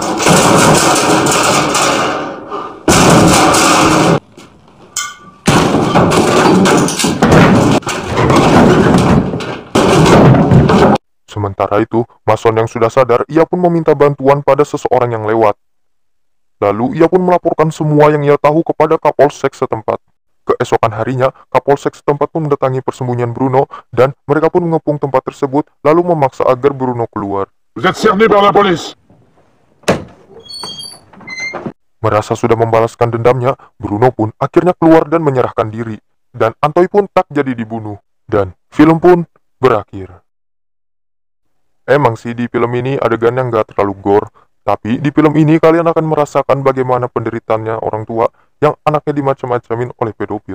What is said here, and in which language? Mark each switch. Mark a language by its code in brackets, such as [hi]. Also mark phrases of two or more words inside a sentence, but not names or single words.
[id] Sementara itu, Mason yang sudah sadar, ia pun meminta bantuan pada seseorang yang lewat. Lalu, ia pun melaporkan semua yang ia tahu kepada Kapolsek setempat. Keesokan harinya, Kapolsek setempat pun mendatangi persembunyian Bruno, dan mereka pun mengepung tempat tersebut, lalu memaksa agar Bruno keluar. [fr] Vous êtes cerné par la police. [id] Merasa sudah membalaskan dendamnya, Bruno pun akhirnya keluar dan menyerahkan diri. Dan Antoy pun tak jadi dibunuh. Dan film pun berakhir. Emang sih di film ini adegan yang gak terlalu gore, tapi di film ini kalian akan merasakan bagaimana penderitaannya orang tua yang anaknya dimacam-macamin oleh pedofil.